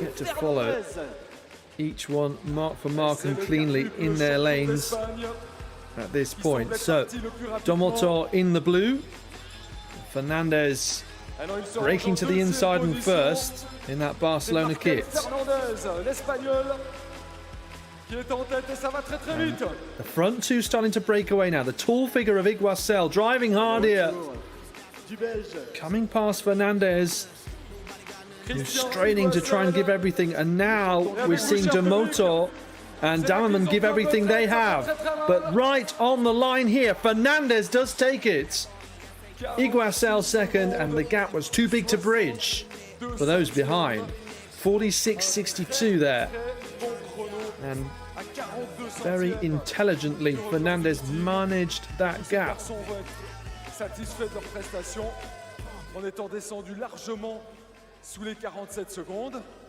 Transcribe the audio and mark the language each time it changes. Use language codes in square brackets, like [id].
[en] Get to follow Fernandez. each one mark for mark and cleanly in their lanes at this point. So, De Motor in the blue, Fernandez breaking to the inside and first in that Barcelona kit. [fr] L'Espagnol qui est en tête et ça va très très vite. [en] The front two starting to break away now. The tall figure of Iguacel driving hard here. [fr] Du Belge. [en] Coming past Fernandez, who's straining to try and give everything. And now we're seeing De Motor and Dammerman give everything they have. But right on the line here, Fernandez does take it. Iguacel second, and the gap was too big to bridge for those behind. 46.62 there. And very intelligently, Fernandez managed that gap. [fr] Satisfait de leur prestation en étant descendu largement sous les 47 secondes.